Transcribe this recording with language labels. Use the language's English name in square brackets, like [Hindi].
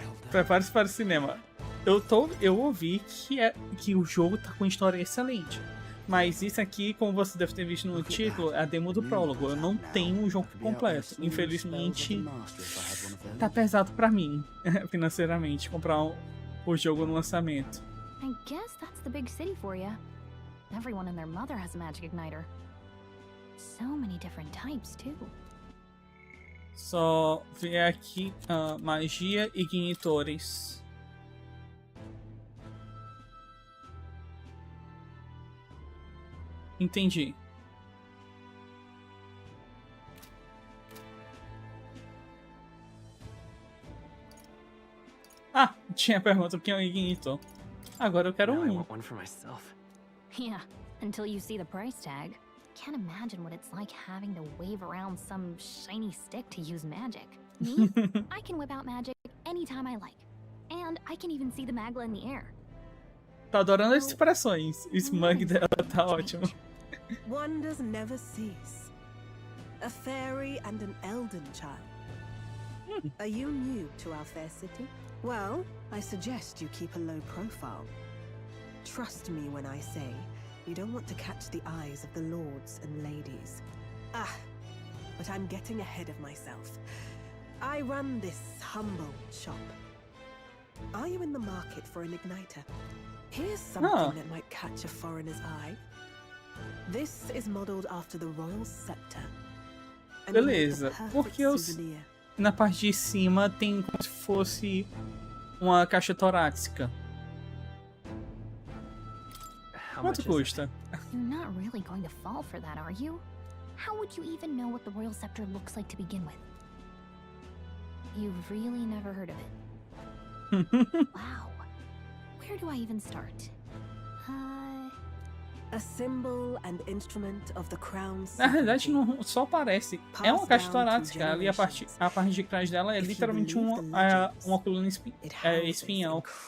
[Portuguese] Prepare-se para o cinema. Eu ouvi que o jogo tá com história excelente. Mas isso aqui, como você deve ter visto no título, é a demo do Prólogo. Eu não tenho o jogo completo. Infelizmente, tá pesado pra mim, financeiramente, comprar o jogo no lançamento. [English] I guess that's the big city for you. Everyone and their mother has a magic igniter. So many different types, too. [Portuguese] Só ver aqui magia e ignitores. Entendi. Ah, tinha pergunta o que é um ignitor. Agora eu quero um. [English] Yeah, until you see the price tag. Can't imagine what it's like having to wave around some shiny stick to use magic. Me? I can whip out magic anytime I like. And I can even see the magla in the air. [Portuguese] Tá adorando as expressões. O smug dela tá ótimo. [English] Wonders never cease. A fairy and an elden child. Are you new to our fair city? Well, I suggest you keep a low profile. Trust me when I say you don't want to catch the eyes of the lords and ladies. Ah, but I'm getting ahead of myself. I run this humble shop. Are you in the market for an igniter? Here's something that might catch a foreigner's eye. This is modeled after the royal scepter. [Portuguese] Beleza, porque na parte de cima tem como se fosse uma caixa torácica. Quanto custa? [English] You're not really going to fall for that, are you? How would you even know what the royal scepter looks like to begin with? You've really never heard of it. Wow. Where do I even start? A symbol and instrument of the crown. [Portuguese] Na realidade, não só parece. É uma caixa torácica. Ali a parte de trás dela é literalmente uma coluna espinhal.